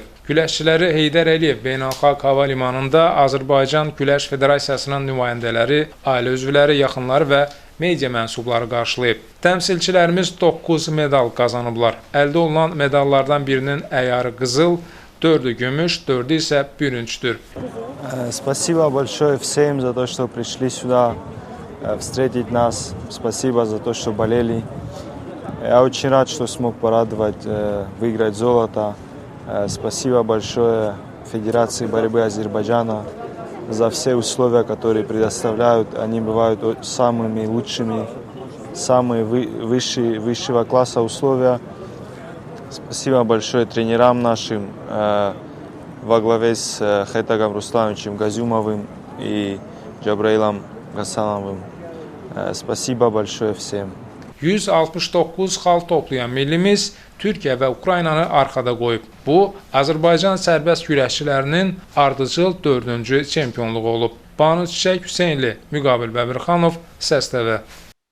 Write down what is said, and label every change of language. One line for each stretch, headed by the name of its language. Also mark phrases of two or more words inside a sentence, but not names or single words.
Azerbaijani: Güləşçiləri Heydər Əliyev Beynəlxalq Hava Limanında Azərbaycan Güləş Federasiyasının nümayəndələri, ailə üzvləri, yaxınları və media mənsubları qarşılayıb. Təmsilçilərimiz 9 medal qazanıblar. Əldə olunan medallardan birinin əyarı qızıl, 4-ü gümüş, 4-ü isə bürünçdür.
Russian: Спасибо большое всем за то, что пришли сюда встретить нас. Спасибо за то, что болели. Я очень рад, что смог порадовать, выиграть золото. Спасибо большое Федерации борьбы Азербайджана за все условия, которые предоставляют. Они бывают самыми лучшими, самые высшего класса условия. Спасибо большое тренерам нашим во главе с Хайтагом Руслановичем Газюмовым и Джабраилом Гасановым. Спасибо большое всем.
Azerbaijani: 169 xal toplayan millimiz Türkiyə və Ukraynanı arxada qoyub. Bu, Azərbaycan sərbəst güləşçilərinin ardıcıl 4-cü çempionluğu olub. Banu Çiçək Hüseynli, Müqabil Bəbirxanov, Səs TV.